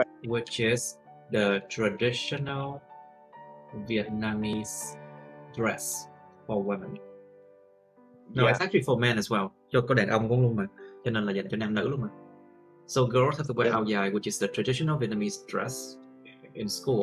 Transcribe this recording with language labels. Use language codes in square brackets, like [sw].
[en] Which is the traditional Vietnamese dress for women. No, Yeah. it's actually for men as well. [vi] Cho có đàn ông cũng luôn mà, cho nên là dành cho nam nữ luôn mà. [en] So girls have to wear áo dài, which is the traditional Vietnamese dress in school.